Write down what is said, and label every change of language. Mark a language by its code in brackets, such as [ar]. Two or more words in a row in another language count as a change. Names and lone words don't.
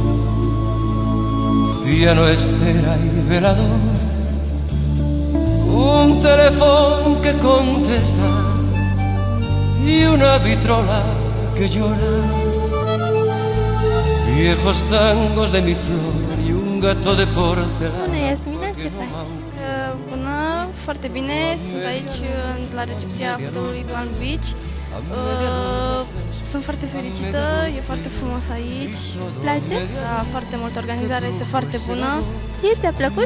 [es] piano, estera y velador, un teléfono que contesta y una vitrola que llora, viejos tangos de mi flor y un gato de porcelana. [ro] Bună, Iasmina, ce faci? Bună, foarte bine, sunt aici la recepția hotelului Palm Beach. Sunt foarte fericită, e foarte frumos aici. Place? Da, foarte mult, organizarea este foarte bună. Ție ți-a plăcut?